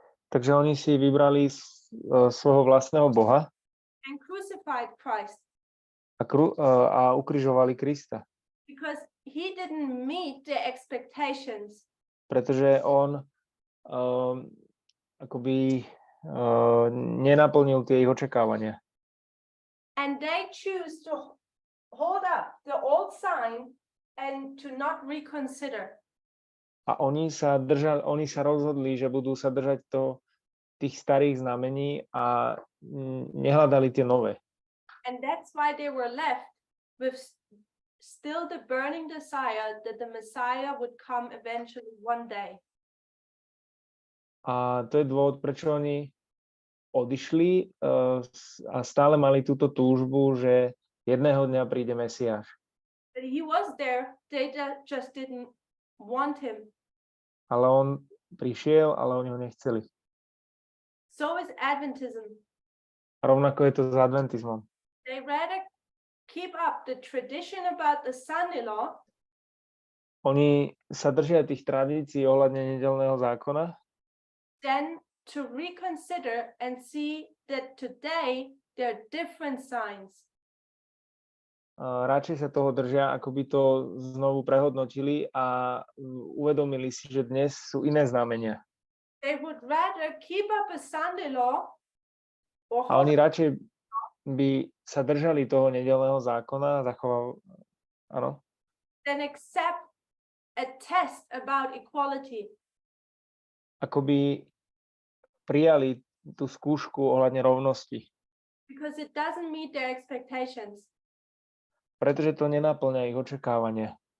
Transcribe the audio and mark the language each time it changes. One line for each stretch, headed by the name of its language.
Slovak: Takže oni si vybrali svojho vlastného Boha
English: and crucified Christ
Slovak: a ukrižovali Krista.
English: because he didn't meet their expectations.
Slovak: Pretože on akoby nenaplnil tie ich očakávania.
English: And they choose to hold up the old sign and to not reconsider.
Slovak: A oni sa rozhodli, že budú sa držať tých starých znamení a nehľadali tie nové.
English: And that's why they were left with still the burning desire that the Messiah would come eventually one day.
Slovak: A to je dôvod, prečo oni odišli a stále mali túto túžbu, že jedného dňa príde Mesiáš.
English: But he was there, they just didn't want him.
Slovak: Ale on prišiel, ale oni ho nechceli.
English: So is Adventism.
Slovak: A rovnako je to s adventizmom.
English: They rather keep up the tradition about the son-in-law
Slovak: oni sa držia tých tradícií ohľadne nedeľného zákona,
English: then to reconsider and see that today there are different signs.
Slovak: radšej sa toho držia, ako by to znovu prehodnotili a uvedomili si, že dnes sú iné znamenia.
English: They would rather keep up a Sunday law or
Slovak: A oni radšej by sa držali toho nedeľného zákona, áno,
English: than accept a test about equality.
Slovak: ako by prijali tú skúšku ohľadne rovnosti,
English: Because it doesn't meet their expectations.
Slovak: pretože to nenaplňa ich očakávania.